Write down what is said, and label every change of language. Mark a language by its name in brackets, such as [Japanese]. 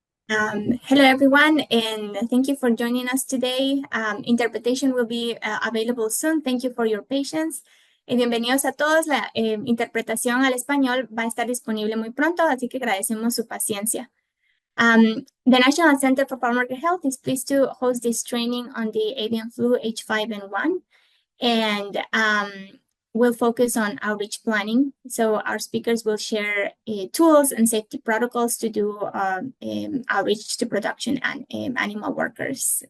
[English] Hello, everyone, and thank you for joining us today. Interpretation will be available soon. Thank you for your patience. [Spanish] Bienvenidos a todos. La interpretación al español va a estar disponible muy pronto, así que agradecemos su paciencia. [English] The National Center for Farmworker Health is pleased to host this training on the avian flu H5N1, and we'll focus on outreach planning. So our speakers will share tools and safety protocols to do outreach to production and animal workers.